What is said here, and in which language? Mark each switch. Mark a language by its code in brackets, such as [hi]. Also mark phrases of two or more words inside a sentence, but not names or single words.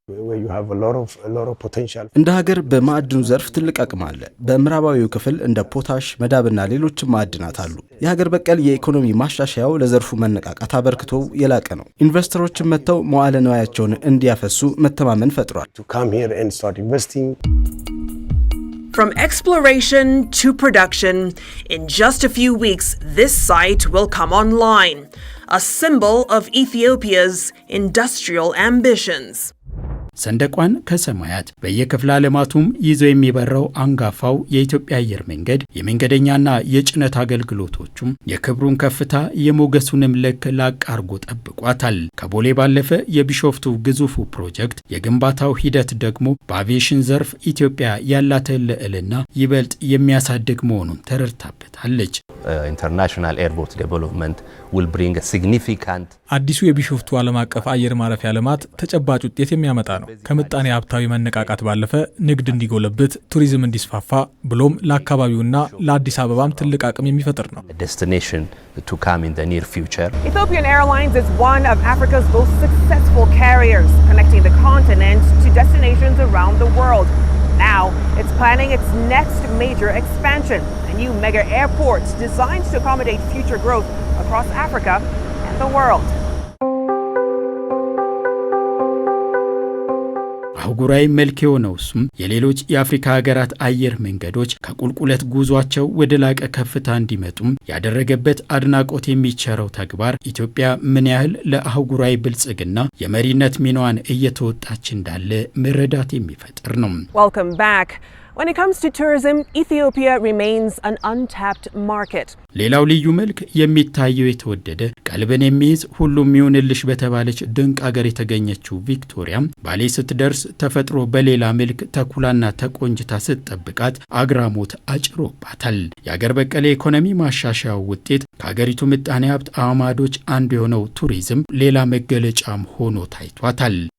[am] እንደ ሀገር በማዕድኑ ዘርፍ ትልቅ አቅም አለ። በምዕራባዊው ክፍል እንደ ፖታሽ፣ መዳብና ሌሎች ማዕድናት አሉ። የሀገር በቀል የኢኮኖሚ ማሻሻያው ለዘርፉ መነቃቃት አበርክቶ የላቀ ነው። ኢንቨስተሮችን መጥተው መዋዕለ ንዋያቸውን እንዲያፈሱ መተማመን ፈጥሯል። [en] From exploration to production, in just a few weeks, this site will come online, a symbol of Ethiopia's industrial ambitions. [am] ሰንደቋን ከሰማያት በየክፍለ ዓለማቱም ይዞ የሚበራው አንጋፋው የኢትዮጵያ አየር መንገድ የመንገደኛና የጭነት አገልግሎቶቹም የክብሩን ከፍታ የሞገሱንም ልክ ላቅ አርጎ ጠብቋታል። ከቦሌ ባለፈ የቢሾፍቱ ግዙፉ ፕሮጀክት የግንባታው ሂደት ደግሞ በአቪዬሽን ዘርፍ ኢትዮጵያ ያላትን ልዕልና ይበልጥ የሚያሳድግ መሆኑን ተረድታበታለች። [en] International airport development will bring a significant [am] አዲሱ የቢሾፍቱ ዓለም አቀፍ አየር ማረፊያ ልማት ተጨባጭ ውጤት የሚያመጣ ነው። ከምጣኔ ሀብታዊ መነቃቃት ባለፈ ንግድ እንዲጎለብት፣ ቱሪዝም እንዲስፋፋ ብሎም ለአካባቢውና ለአዲስ አበባም ትልቅ አቅም የሚፈጥር ነው። [en] destination to come in the near future. Ethiopian Airlines is one of Africa's most successful carriers, connecting the continent to destinations around the world. Now, it's planning its next major expansion, a new mega airport designed to accommodate future growth across Africa and the world. [am] አህጉራዊ መልክ የሆነው እሱም የሌሎች የአፍሪካ ሀገራት አየር መንገዶች ከቁልቁለት ጉዟቸው ወደ ላቀ ከፍታ እንዲመጡም ያደረገበት አድናቆት የሚቸረው ተግባር ኢትዮጵያ ምን ያህል ለአህጉራዊ ብልጽግና የመሪነት ሚናዋን እየተወጣች እንዳለ መረዳት የሚፈጥር ነው። [en] Welcome back. When it comes to tourism, Ethiopia remains an untapped market. [am] ሌላው ልዩ መልክ የሚታየው የተወደደ ቀልብን የሚይዝ ሁሉም ይሁንልሽ በተባለች ድንቅ አገር የተገኘችው ቪክቶሪያም ባሌ ስትደርስ ተፈጥሮ በሌላ መልክ ተኩላና ተቆንጅታ ስትጠብቃት አግራሞት አጭሮባታል። የአገር በቀል ኢኮኖሚ ማሻሻያው ውጤት ከሀገሪቱ ምጣኔ ሀብት አዕማዶች አንዱ የሆነው ቱሪዝም ሌላ መገለጫም ሆኖ ታይቷታል።